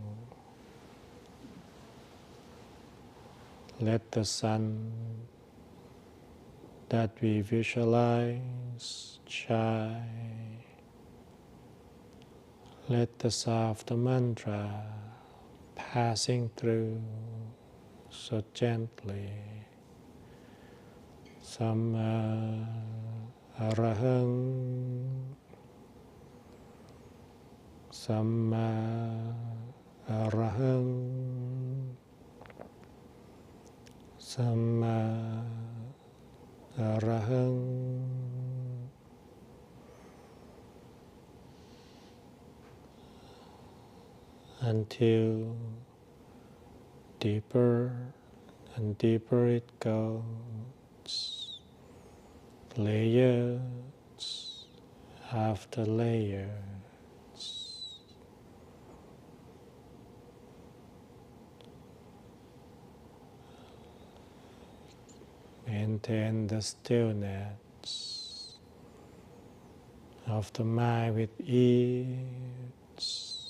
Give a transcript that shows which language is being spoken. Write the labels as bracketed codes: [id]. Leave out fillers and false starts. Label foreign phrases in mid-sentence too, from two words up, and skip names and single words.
[en] Let the sun that we visualize shine. Let the sound of the mantra passing through so gently. [pi] Samma arahang, Samma arahang, Samma arahang, [en] until deeper and deeper it goes, layers after layers. Maintain the stillness of the mind with ease.